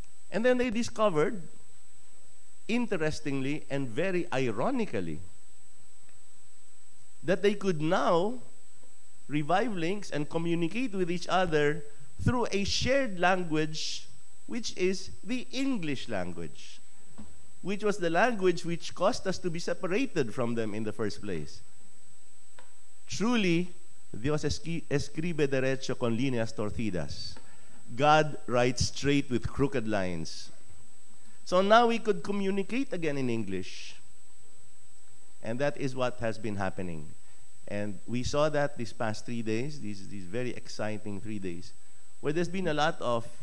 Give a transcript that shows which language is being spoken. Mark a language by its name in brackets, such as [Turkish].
[English] And then they discovered, interestingly and very ironically, that they could now revive links and communicate with each other through a shared language, which is the English language, which was the language which caused us to be separated from them in the first place. [Spanish] Truly, Dios escribe derecho con líneas torcidas. [English] God writes straight with crooked lines. So now we could communicate again in English. And that is what has been happening. And we saw that these past 3 days, these very exciting 3 days, where there's been a lot of